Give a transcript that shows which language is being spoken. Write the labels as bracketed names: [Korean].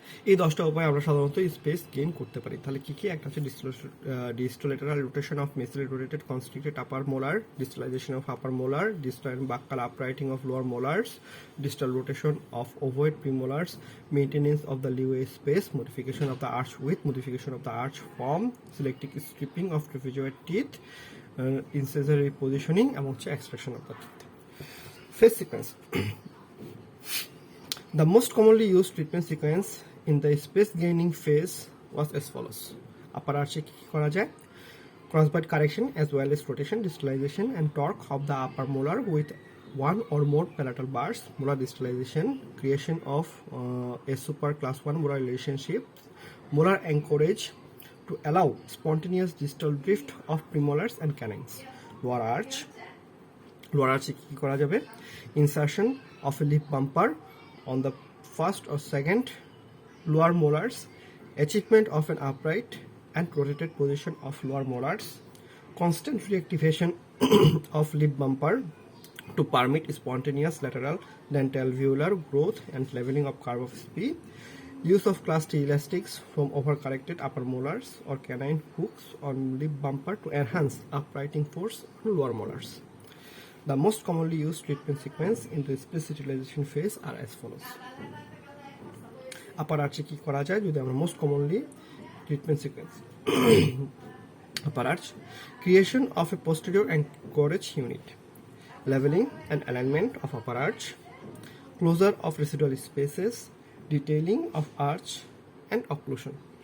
[Bangla] এই 10টা উপায় আমরা সাধারণত স্পেস গেইন করতে পারি। তাহলে কি কি? একটা হচ্ছে [English] distolateral rotation of mesially rotated constricted upper molar, distalization of upper molar, distal and buccal uprighting of lower molars, distal rotation of ovoid premolars, maintenance of the leeway space, modification of the arch with, modification of the arch form, selective stripping of trapezoid teeth, incisor repositioning, [Bangla] এবং হচ্ছে [English] extraction of the teeth. Phase sequence. The most commonly used treatment sequence in the space gaining phase was as follows. [Bangla] Upper arch কি করা যায়? [English] Crossbite correction as well as rotation, distalization, and torque of the upper molar with one or more palatal bars, molar distalization, creation of a super class 1 molar relationship, molar anchorage to allow spontaneous distal drift of premolars and canines. [Bangla] Lower arch কি করা যাবে? [English] Insertion of a lip bumper on the first or second lower molars, achievement of an upright and rotated position of lower molars, constant reactivation of lip bumper to permit spontaneous lateral dental alveolar growth and leveling of curve of SP, Use of class T elastics from overcorrected upper molars or canine hooks on lip bumper to enhance uprighting force on lower molars. The most commonly used treatment sequence in the space utilization phase are as follows. Upper আর্চে [Bangla] কি করা যায় যদি আমরা [English] Most commonly treatment sequence upper arch creation of a posterior anchorage unit leveling and alignment of upper arch, closure of residual spaces, detailing of arch and occlusion.